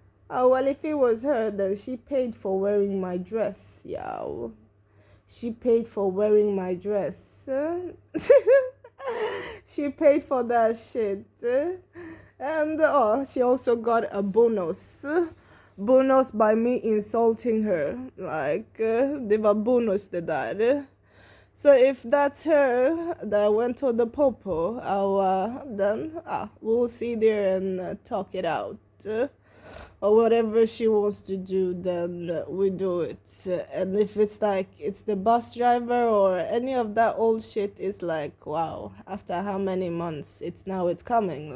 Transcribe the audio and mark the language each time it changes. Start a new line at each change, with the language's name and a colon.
English: Oh, well, if it was her, then she paid for wearing my dress. Yeah, she paid for wearing my dress. She paid for that shit. And oh, she also got a bonus. Bonus by me insulting her.
Swedish: Like, det var bonus det där.
English: So if that's her that went to the popo, then we'll see there and talk it out. Or whatever she wants to do, then we do it. And if it's like it's the bus driver or any of that old shit, it's like, wow, after how many months, it's coming.